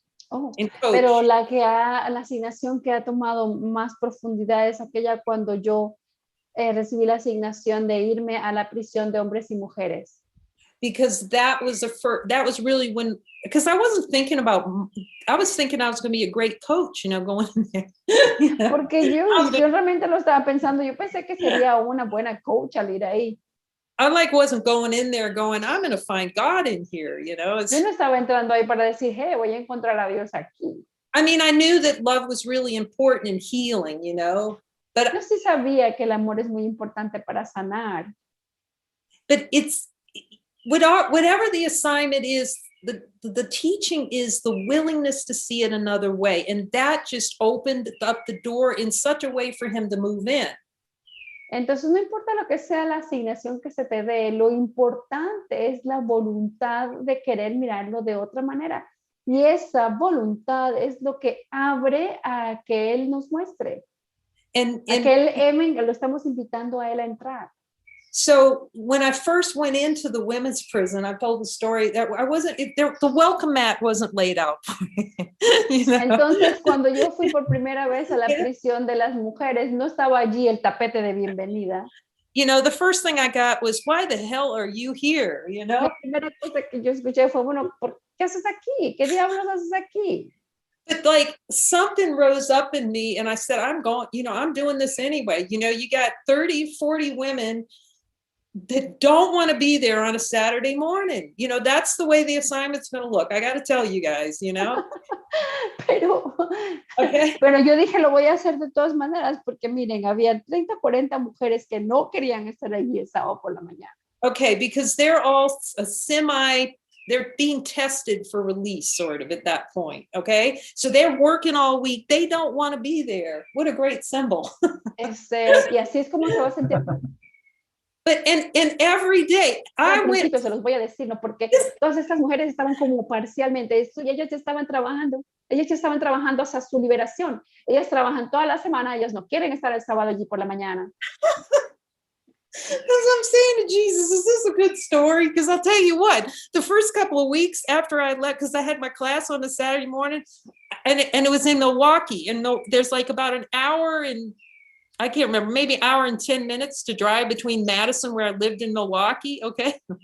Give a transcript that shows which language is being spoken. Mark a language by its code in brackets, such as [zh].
[es] Oh, pero la asignación que ha tomado más profundidad es aquella cuando yo recibí la asignación de irme a la prisión de hombres y mujeres. [en] Because that was really when, because I wasn't thinking I was thinking I was going to be a great coach, going in there. [es] Porque yo realmente lo estaba pensando, yo pensé que sería una buena coach al ir ahí. [en] I wasn't going in there going, I'm going to find God in here, [es] Yo no estaba entrando ahí para decir, hey, voy a encontrar a Dios aquí. [en] I mean, I knew that love was really important in healing, but [es] yo sí sabía que el amor es muy importante para sanar. [en] But it's whatever the assignment is, the teaching is the willingness to see it another way, and that just opened up the door in such a way for him to move in. [es] Entonces, no importa lo que sea la asignación que se te dé, lo importante es la voluntad de querer mirarlo de otra manera. Y esa voluntad es lo que abre a que él nos muestre. A que él, lo estamos invitando a él a entrar. [en] So when I first went into the women's prison, I've told the story that the welcome mat wasn't laid out. [es] Entonces, cuando yo fui por primera vez a la prisión de las mujeres, no estaba allí el tapete de bienvenida. [en] The first thing I got was, why the hell are you here? [es] La primera cosa que yo escuché fue, bueno, ¿qué haces aquí? ¿Qué diablos haces aquí? [en] But something rose up in me and I said, I'm going, I'm doing this anyway. You got 30, 40 women that don't want to be there on a Saturday morning. That's the way the assignment's going to look. I got to tell you guys, [es] Pero yo dije, lo voy a hacer de todas maneras, porque miren, había 30, 40 mujeres que no querían estar allí el sábado por la mañana. [en] Okay, because they're all they're being tested for release sort of at that point. Okay. So they're working all week. They don't want to be there. What a great symbol. [es] Y así es como se va a sentir. [en] But and every day I went. [es] Se los voy a decir, ¿no? Porque todas estas mujeres estaban como parcialmente, y ellas ya estaban trabajando hasta su liberación. Ellas trabajan toda la semana, ellas no quieren estar el sábado allí por la mañana. [en] As I'm saying to Jesus, is this a good story? Because I'll tell you what, the first couple of weeks after I left, because I had my class on a Saturday morning, and it was in Milwaukee, and there's about an hour and I can't remember, maybe hour and 10 minutes to drive between Madison, where I lived, in Milwaukee, okay?